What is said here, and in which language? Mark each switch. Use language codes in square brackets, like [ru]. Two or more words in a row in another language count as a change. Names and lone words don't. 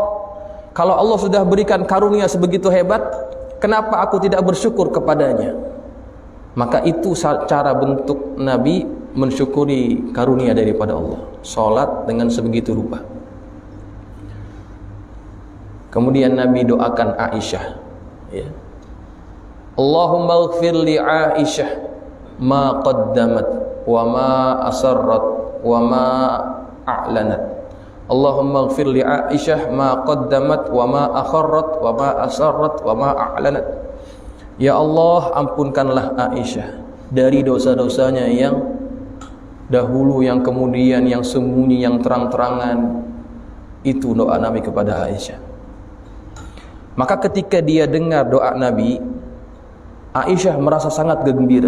[id] Kalau Allah sudah berikan karunia sebegitu hebat, kenapa aku tidak bersyukur kepadanya? Maka itu cara bentuk Nabi mensyukuri karunia daripada Allah. Salat dengan sebegitu rupa. Kemudian Nabi doakan Aisyah, ya. [ar] اللهم اغفر لعائشة ما قدمت وما أسرت وما أعلنت. اللهم اغفر لعائشة ما قدمت وما أخرت وما أسرت وما أعلنت. [id] Ya Allah, ampunkanlah Aisyah dari dosa-dosanya yang dahulu, yang kemudian, yang sembunyi, yang terang-terangan. Itu doa Nabi kepada Aisyah. Maka ketika dia dengar doa Nabi, Aisyah merasa sangat gembira.